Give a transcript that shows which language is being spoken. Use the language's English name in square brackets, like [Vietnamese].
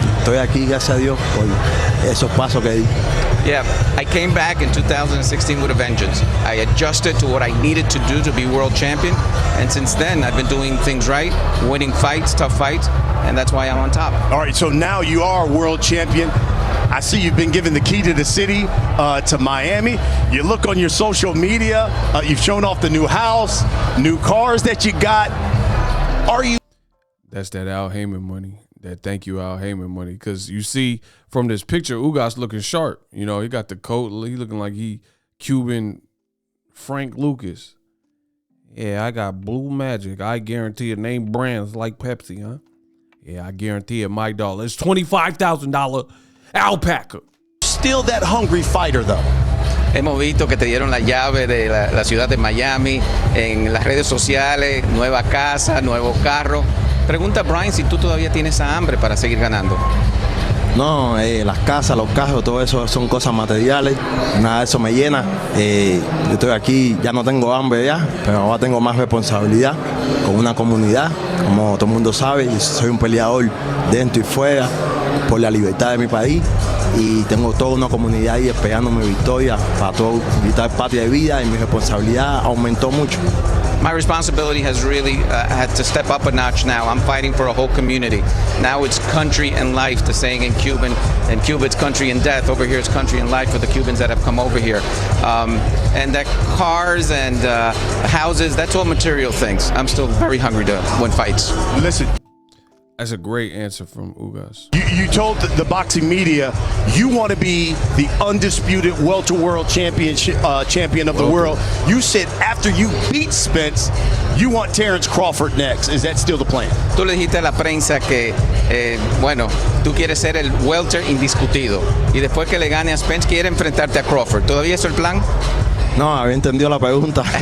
[Spanish] estoy aquí, gracias a Dios, por esos pasos que di. [English] Yeah, I came back in 2016 with a vengeance. I adjusted to what I needed to do to be world champion, and since then I've been doing things right, winning fights, tough fights, and that's why I'm on top. All right, so now you are world champion. I see you've been given the key to the city, to Miami. You look on your social media, you've shown off the new house, new cars that you got. Are you? That's that Al Heyman money. That thank you Al Heyman money. Because you see from this picture, Ugas looking sharp. You know, he got the coat. He looking like he Cuban Frank Lucas. Yeah, I got Blue Magic. I guarantee it. Name brands like Pepsi, huh? Yeah, I guarantee it. My dollar. It's $25,000 alpaca. Still that hungry fighter, though. [Spanish] Hemos visto que te dieron la llave de la ciudad de Miami, en las redes sociales, nueva casa, nuevo carro. Pregunta a Brian si tú todavía tienes esa hambre para seguir ganando. No, las casas, los carros, todo eso son cosas materiales, nada de eso me llena. Yo estoy aquí, ya no tengo hambre ya, pero ahora tengo más responsabilidad con una comunidad, como todo el mundo sabe, y soy un peleador dentro y fuera por la libertad de mi país y tengo toda una comunidad ahí esperando mi victoria para todo, gritar patria de vida, y mi responsabilidad aumentó mucho. [English] My responsibility has really had to step up a notch now. I'm fighting for a whole community. Now it's country and life, the saying in Cuban. In Cuba it's country and death. Over here it's country and life for the Cubans that have come over here. And that cars and houses, that's all material things. I'm still very hungry to win fights. Listen. That's a great answer from Ugas. You told the boxing media you want to be the undisputed welter world champion of the world. You said after you beat Spence, you want Terrence Crawford next. Is that still the plan? [Spanish] Tú le dijiste a la prensa que, bueno, tú quieres ser el welter indiscutido. Y después que le gane a Spence, quiere enfrentarte a Crawford. ¿Todavía es el plan? No, había entendido la pregunta.